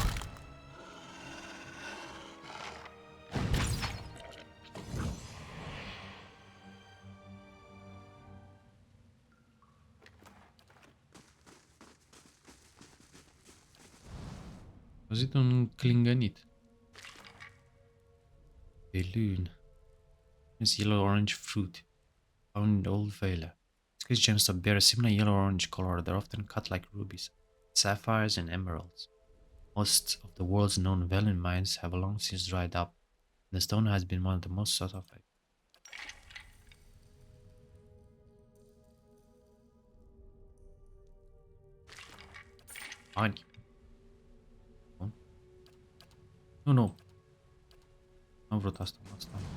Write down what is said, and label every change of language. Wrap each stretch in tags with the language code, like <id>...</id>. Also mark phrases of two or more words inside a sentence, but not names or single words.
<ro>Am auzit un clingănit.</ro> <en>Balloon. This yellow orange fruit found in old Vela. These gems that bear a similar yellow orange color. They're often cut like rubies, sapphires, and emeralds. Most of the world's known Velan mines have long since dried up, and the stone has been one of the most sought after. Ani.</en> <ro>Nu, nu. N-am vrut asta, asta.</ro>